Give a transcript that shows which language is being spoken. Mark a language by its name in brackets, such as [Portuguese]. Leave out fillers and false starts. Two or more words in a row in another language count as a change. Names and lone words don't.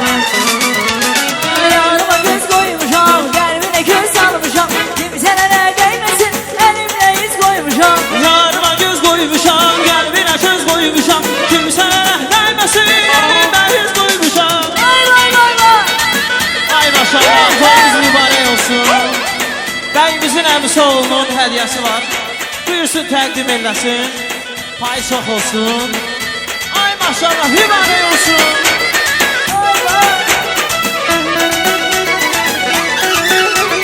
[Turkish] Yanıma göz koymuşam, kalbine göz salmışam. Kimselere değmesin, elimle yüz koymuşam. Yarıma göz koymuşam, kalbine göz koymuşam. Kimsene mehlemesin, elimle yüz koymuşam. Vay vay vay vay. [Azerbaijani] Ay maşallah, toyunuz mübarək olsun. Bəyimizin əmisi oğlunun hədiyyəsi var. Buyursun təqdim eləsin. Pay çox olsun. Ay maşallah, mübarək olsun.